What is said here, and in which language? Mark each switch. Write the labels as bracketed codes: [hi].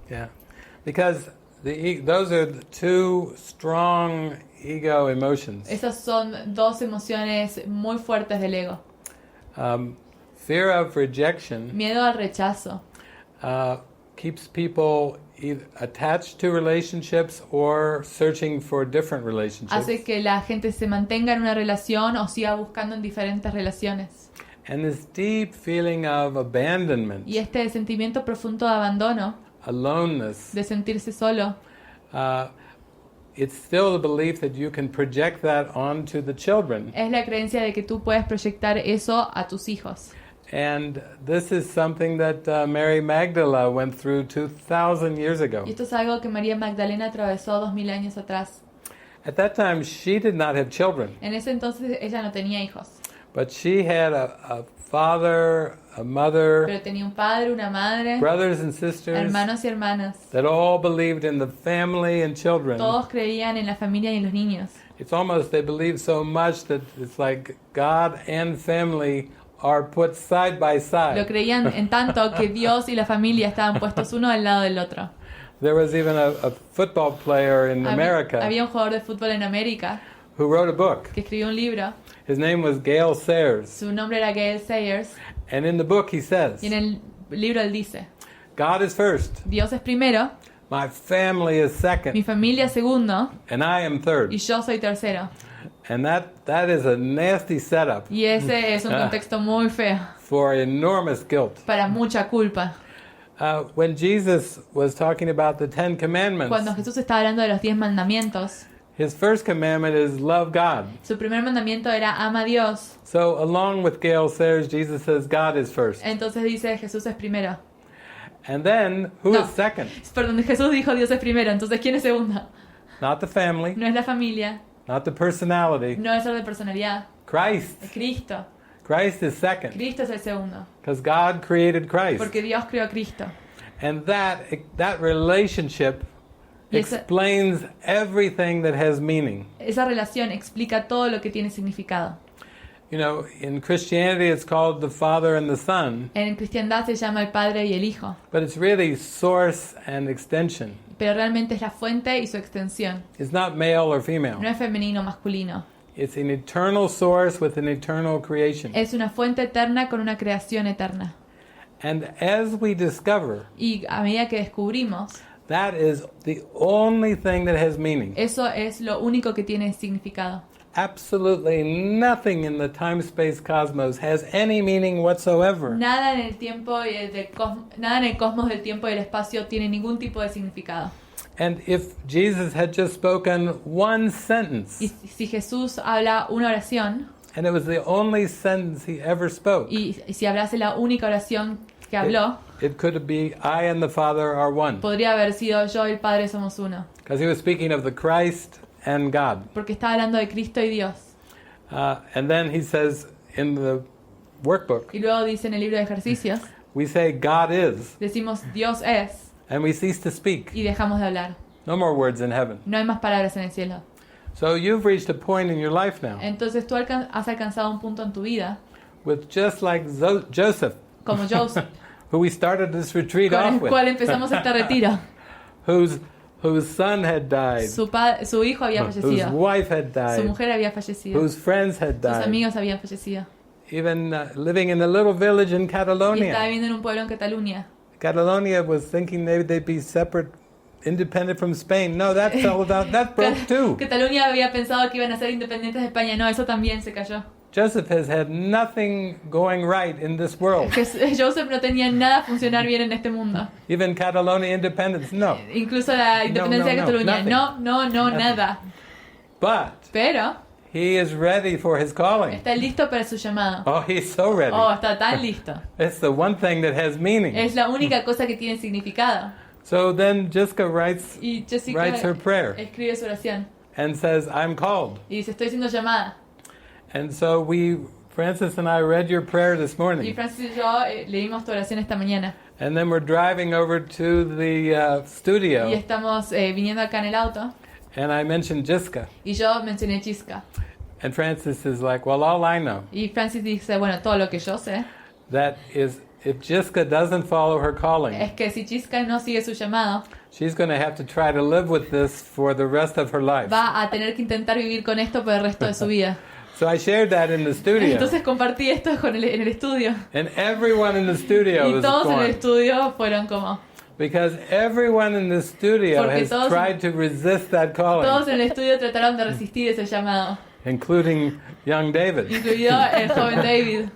[en] Yeah. Because those are the two strong ego emotions. [es] Esas son dos emociones muy fuertes del ego. [en] Fear of rejection [es] Miedo al rechazo [en] keeps people either attached to relationships or searching for different relationships. [es] Hace que la gente se mantenga en una relación o siga buscando en diferentes relaciones. [en] And this deep feeling of abandonment, [es] Y este sentimiento profundo de abandono, [en] aloneness, [es] de sentirse solo, [en] it's still the belief that you can project that onto the children. [es] es la creencia de que tú puedes proyectar eso a tus hijos. [en] And this is something that Mary Magdala went through 2,000 years ago. [es] Y esto es algo que María Magdalena atravesó 2000 años atrás. [en] At that time, she did not have children, [es] En ese entonces ella no tenía hijos, [en] but she had a father, a mother, [es] pero tenía un padre, una madre, [en] brothers and sisters [es] hermanos y hermanas. [en] that all believed in the family and children. [es] Todos creían en la familia y en los niños. [en] It's almost, they believe so much that it's like God and family are put side by [es] Lo [en] side. [es] creían en tanto que Dios y la familia estaban puestos uno al lado del otro. [en] There was even a football player in America [es] Había un jugador de fútbol en América [en] who wrote a book. [es] que escribió un libro. [en] His name was Gale Sayers. [es] Su nombre era Gale Sayers. [en] And in the book he says, [es] Y en el libro él dice: [en] God is first, [es] Dios es primero, [en] my family is [es] mi [en] second, [es] familia es segundo [en] and I am third. [es] y yo soy tercero. [en] And that is a nasty setup [es] Y ese es un contexto muy feo, [en] for enormous guilt. [es] para mucha culpa. [en] When Jesus was talking about the Ten Commandments, [es] Cuando Jesús está hablando de los 10 mandamientos, [en] his first commandment is love God. [es] su primer mandamiento era ama a Dios. [en] So along with Gale Sayers, Jesus says God is first. [es] Entonces dice Jesús es primero. [en] And then, who [es] No. [en] is second? [es] Perdón, Jesús dijo Dios es primero. Entonces, ¿quién es segundo? [en] Not the family, [es] No es la familia, [en] not the personality. [es] no es orden de personalidad, [en] Christ. [es] es Cristo. [en] Christ is second [es] Cristo es el segundo, [en] because God created Christ. [es] porque Dios creó a Cristo. [en] And that relationship [es] Y esa- [en] explains everything that has meaning. [es] Esa relación explica todo lo que tiene significado. [en] You know, in Christianity it's called the Father and the Son, [es] En cristiandad se llama el Padre y el Hijo, [en] but it's really source and extension. [es] pero realmente es la fuente y su extensión. [en] It's not male or [es] No [en] female. [es] es femenino o masculino. [en] It's an eternal source with an eternal creation. [es] Es una fuente eterna con una creación eterna. [en] And as we discover, [es] Y a medida que descubrimos, [en] that is the only thing that has meaning. [es] eso es lo único que tiene significado. [en] Absolutely nothing in the time-space cosmos has any meaning whatsoever. [es] Nada en el tiempo y nada en el cosmos del tiempo y el espacio tiene ningún tipo de significado. [en] And if Jesus had just spoken one sentence, [es] Y si Jesús habla una oración, [en] and it was the only sentence he ever spoke, [es] y si hablase la única oración que habló, [en] it could be, I and the Father are one. [es] podría haber sido yo y el Padre somos uno. [en] Because he was speaking of the Christ and God. [es] Porque está hablando de Cristo y Dios. [en] And then he says in the workbook, [es] Y luego dice en el libro de ejercicios, [en] we say God is, [es] decimos Dios es, [en] and we cease to speak. [es] y dejamos de hablar. [en] No more words in heaven. [es] No hay más palabras en el cielo. [en] So you've reached a point in your life now [es] Entonces tú has alcanzado un punto en tu vida, [en] with just like Joseph, [es] como Joseph, [en] who we started this retreat [es] con [en] off [es] el [en] with, [es] cual empezamos este retiro. [en] whose son had died, [es] Su hijo había [en] whose [es] fallecido, [en] wife had [es] su [en] died, [es] mujer había fallecido, [en] whose friends had [es] sus [en] died, [es] amigos habían fallecido. [en] even living in a little village in [es] Y estaba [en] Catalonia. [es] viviendo en un pueblo en Cataluña. [en] Catalonia was thinking maybe they'd be separate, independent from Spain. No, that fell down. That broke too. [es] Cataluña había pensado que iban a ser independientes de España. No, eso también se cayó. [en] Joseph has had nothing going right in this world. [es] Joseph no tenía nada a funcionar bien en este mundo. [en] Even Catalonia independence, no. [es] Incluso la independencia de Cataluña. [en] nothing. [es] Nada. [en] But [es] Pero [en] he is ready for his calling. [es] está listo para su llamado. [en] Oh, he's so ready. [es] Oh, está tan listo. [en] It's the one thing that has meaning. [es] Es la única cosa que tiene significado. [en] So then Jessica writes [es] Y Jessica [en] Writes her prayer. [es] escribe su oración. [en] and says, I'm called. [es] Y dice, estoy siendo llamada. [en] And so Frances and I read your prayer this [es] Y [en] morning. [es] Francis y yo leímos tu oración esta mañana. [en] And then we're driving over to the [es] Y [en] studio. [es] estamos viniendo acá en el auto. [en] And I mentioned Jessica. [es] Y yo mencioné Chisca. [en] And Frances is like, well, all I know, [es] Y Francis dice, bueno, todo lo que yo sé [en] that is, if Jessica doesn't follow her calling, [es] es que si Chisca no sigue su llamado, [en] she's going to have to try to live with this for the rest of her life. [es] va a tener que intentar vivir con esto por el resto de su vida. [en] So I shared that in the studio. [es] Entonces compartí esto en el estudio. [en] And everyone in the studio [es] Y [en] was [es] todos en el [en] going, [es] estudio fueron como, [en] Because everyone in the studio [es] Porque [en] has [es] todos- [en] tried to resist that [es] Todos [en] calling, [es] en el estudio trataron de resistir ese llamado, [en] including young David. [es] incluido el joven David.